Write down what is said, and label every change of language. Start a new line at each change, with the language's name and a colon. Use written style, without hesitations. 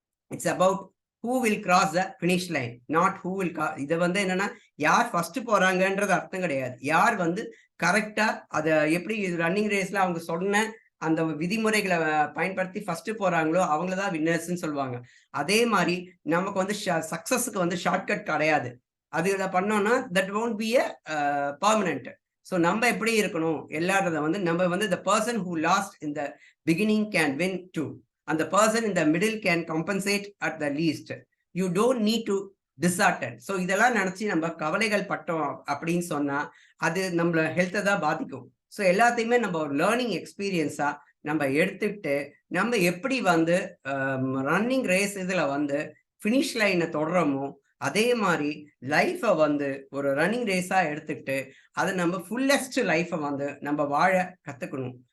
English: it's about who will cross the finish line, not who will
Tamil: இதை வந்து என்னன்னா யார் ஃபர்ஸ்ட் போறாங்கன்றது அர்த்தம் கிடையாது. யார் வந்து கரெக்டா அதை எப்படி ரன்னிங் ரேஸ்ல அவங்க சொன்ன அந்த விதிமுறைகளை பயன்படுத்தி ஃபர்ஸ்ட் போறாங்களோ அவங்கள தான் வின்னர்ஸ்ன்னு சொல்லுவாங்க. அதே மாதிரி நமக்கு வந்து சக்சஸுக்கு வந்து ஷார்ட்கட் கிடையாது. அதுல பண்ணோம்னா
English: That won't be a permanent. So
Tamil: நம்ம எப்படி இருக்கணும் எல்லாரத வந்து நம்ம வந்து
English: the person who lost in the beginning can win too. And the person in the middle can compensate at the least. You don't need to dishearten.
Tamil: So இதெல்லாம் நினைச்சு நம்ம கவலைகள் பட்டோம் அப்படின்னு சொன்னா அது நம்மள ஹெல்த்தை தான் பாதிக்கும். ஸோ எல்லாத்தையுமே நம்ம ஒரு லேர்னிங் எக்ஸ்பீரியன்ஸா நம்ம எடுத்துக்கிட்டு நம்ம எப்படி வந்து ரன்னிங் ரேஸ் இதுல வந்து ஃபினிஷ் லைனை தொடரமோ அதே மாதிரி லைஃபை வந்து ஒரு ரன்னிங் ரேஸா எடுத்துக்கிட்டு அதை நம்ம ஃபுல்லஸ்ட் லைஃபை வந்து நம்ம வாழ கத்துக்கணும்.